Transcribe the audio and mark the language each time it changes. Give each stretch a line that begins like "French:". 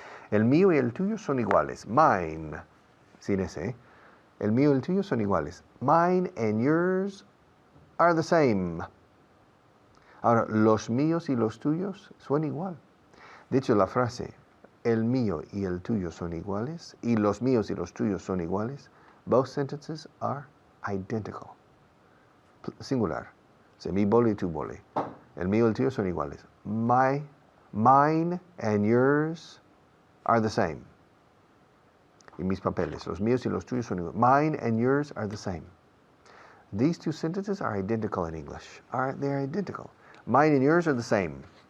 Spanish: El mío y el tuyo son iguales. Mine, sin ese, ¿eh? El mío y el tuyo son iguales.
English: Mine and yours are the same.
Spanish: Ahora, los míos y los tuyos son igual. De hecho, la frase, el mío y el tuyo son iguales, y los míos y los tuyos son iguales,
English: both sentences are identical.
Spanish: Singular. So, mi boli y tu boli. El mío y el tuyo son iguales.
English: Mine and yours are the same.
Spanish: Y mis papeles, los míos y los tuyos son iguales.
English: Mine and yours are the same. These two sentences are identical in English. They're identical. Mine and yours are the same.